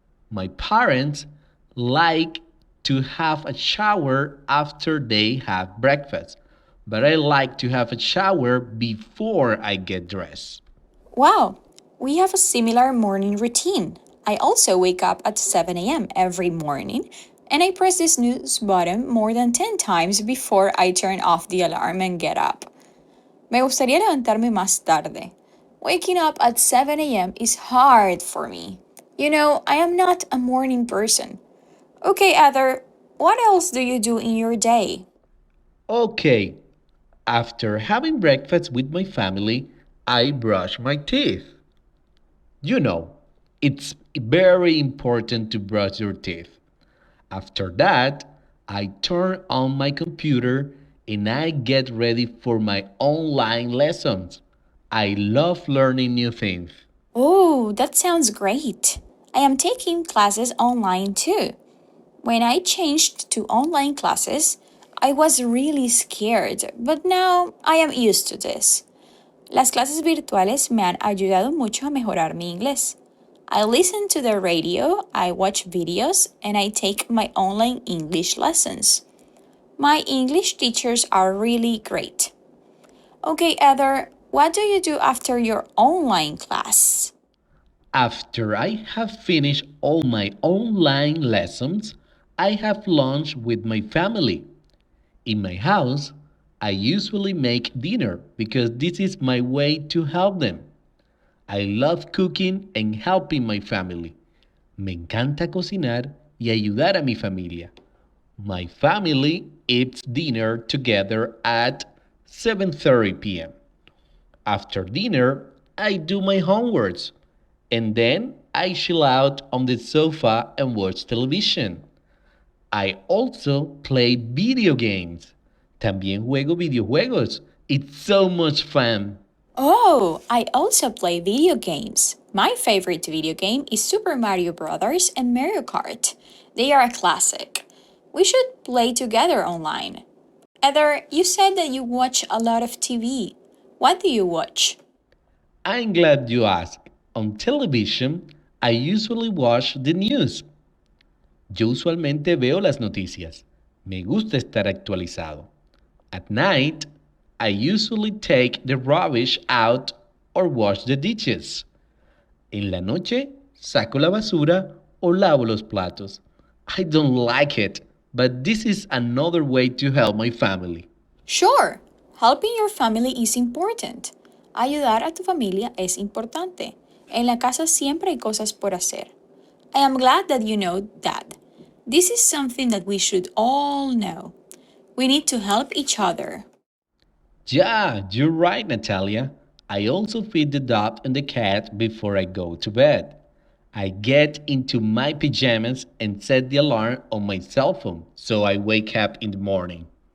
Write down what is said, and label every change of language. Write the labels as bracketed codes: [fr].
[en] My parents like to have a shower after they have breakfast, but I like to have a shower before I get dressed. Wow, we have a similar morning routine. I also wake up at 7 a.m. every morning and I press the snooze button more than 10 times before I turn off the alarm and get up. [es] Me gustaría levantarme más tarde. [en] Waking up at 7 a.m. is hard for me. You know, I am not a morning person. Okay, Heather, what else do you do in your day? Okay, after having breakfast with my family, I brush my teeth. You know, it's very important to brush your teeth. After that, I turn on my computer and I get ready for my online lessons. I love learning new things. Oh, that sounds great. I am taking classes online too. When I changed to online classes, I was really scared, but now I am used to this. [es] Las clases virtuales me han ayudado mucho a mejorar mi inglés. [en] I listen to the radio, I watch videos, and I take my online English lessons. My English teachers are really great. Okay, Heather, What do you do after your online class? After I have finished all my online lessons, I have lunch with my family. In my house, I usually make dinner because this is my way to help them. I love cooking and helping my family. [es] Me encanta cocinar y ayudar a mi familia. [en] My family eats dinner together at 7:30 p.m. After dinner, I do my homeworks and then I chill out on the sofa and watch television. I also play video games. [es] También juego videojuegos. [en] It's so much fun. Oh, I also play video games. My favorite video game is Super Mario Bros. And Mario Kart. They are a classic. We should play together online. Heather, you said that you watch a lot of TV. What do you watch? I'm glad you asked. On television, I usually watch the news. [es] Yo usualmente veo las noticias. Me gusta estar actualizado. [en] At night, I usually take the rubbish out or wash the dishes. [es] En la noche, saco la basura o lavo los platos. [en] I don't like it, but this is another way to help my family. Sure, helping your family is important. [es] Ayudar a tu familia es importante. En la casa siempre hay cosas por hacer. [en] I am glad that you know that. This is something that we should all know. We need to help each other. Yeah, you're right, Natalia. I also feed the dog and the cat before I go to bed. I get into my pajamas and set the alarm on my cell phone so I wake up in the morning.